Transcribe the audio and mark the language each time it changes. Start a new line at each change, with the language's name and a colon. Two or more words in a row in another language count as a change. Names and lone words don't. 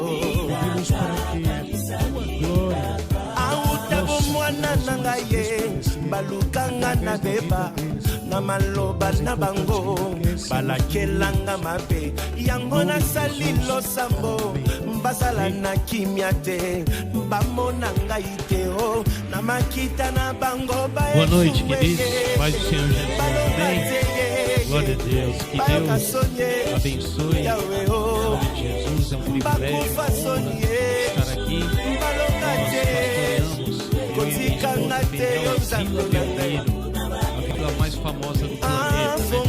Lingala: autabo mwana na ngai balukanga na beba na maloba na bango balakelanga mabe yango nasali losambo basala na kimia te bamona ngai te na makita na bango bae.
Portuguese: Boa noite, queridos. Paz do Senhor Jesus. Amém. Glória a Deus. Que Deus abençoe. Em nome de Jesus, é um privilégio estar aqui. Nós pastoreamos a Vila Belmiro, a vila mais famosa do planeta.